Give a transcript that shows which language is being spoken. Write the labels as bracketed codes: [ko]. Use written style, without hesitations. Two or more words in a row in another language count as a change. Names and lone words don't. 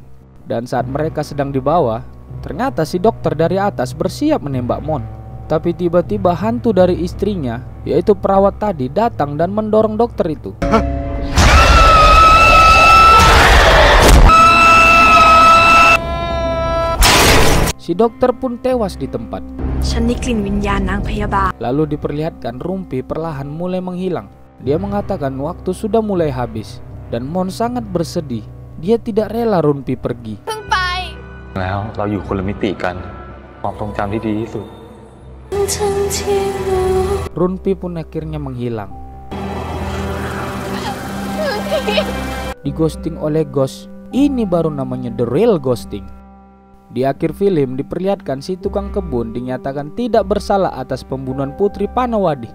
[id] Dan saat mereka sedang di bawah, ternyata si dokter dari atas bersiap menembak Mon. Tapi tiba-tiba hantu dari istrinya, yaitu perawat tadi, datang dan mendorong dokter itu. Si dokter pun tewas di tempat. [th] ฉันได้กลิ่นวิญญาณนางพยาบาล [id] Lalu diperlihatkan Runpi perlahan mulai menghilang. Dia mengatakan waktu sudah mulai habis. Dan Mon sangat bersedih. Dia tidak rela Runpi pergi. [th] แล้วเราอยู่คนละมิติกันความทรงจำที่ดีที่สุด [id] Runpi pun akhirnya menghilang. Di ghosting oleh ghost. Ini baru namanya [en] the real ghosting. [id] Di akhir film diperlihatkan si tukang kebun dinyatakan tidak bersalah atas pembunuhan Putri Panawadi.